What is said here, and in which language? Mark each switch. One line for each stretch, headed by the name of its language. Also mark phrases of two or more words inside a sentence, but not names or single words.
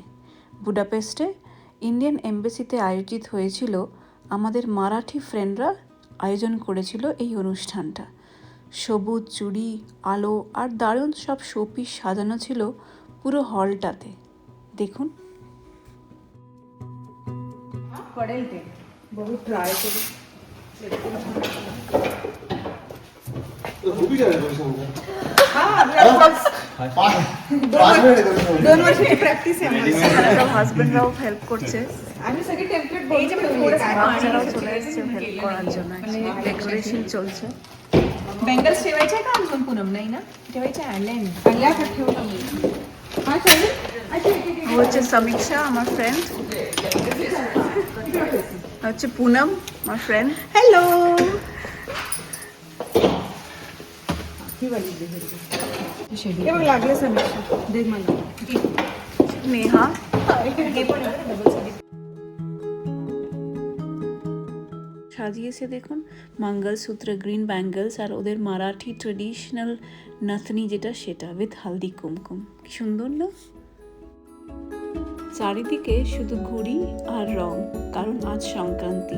Bangla: বুডাপেস্টে ইন্ডিয়ান এমবেসিতে আয়োজিত হয়েছিল। আমাদের মারাঠি ফ্রেন্ডরা আয়োজন করেছিল এই অনুষ্ঠানটা। সবুজ চুড়ি, আলো আর দারুণ সব শোপিস সাজানো ছিল পুরো হলটাতে। দেখুন।
Marathi: पडेल ते बघू ट्राय करू. दोन वर्षाची प्रॅक्टिस आहे
Bangla: সব হাজবেন্ডরাও হেল্প করছে,
Marathi: आम्ही सगळे टेम्पलेट बघितले.
Bangla: বাচ্চারাও চলে এসেছে হেল্প করার জন্য। ডেकोरेशन চলছে।
Marathi: बँगल्स ठेवायच्या का अजून पूनम नाही ना ठेवायच्या आणल्या का ठेवलं मी हा चालेल.
Bangla: ও হচ্ছে সমীক্ষা, আমার ফ্রেন্ড। হচ্ছে পুনম, আমার ফ্রেন্ড।
Marathi: हॅलो हे बघ लागले समीक्षा दे मला नेहा।
Bangla: সাজিয়েছে দেখুন, মঙ্গলসূত্র,
English: green bangles
Bangla: আর ওদের মারাঠি ট্রেডিশনাল নাথনি যেটা, সেটা উইথ হালদি কুমকুম। কি সুন্দর না? চারিদিকে শুধু ঘুড়ি আর রং, কারণ আজ সংক্রান্তি।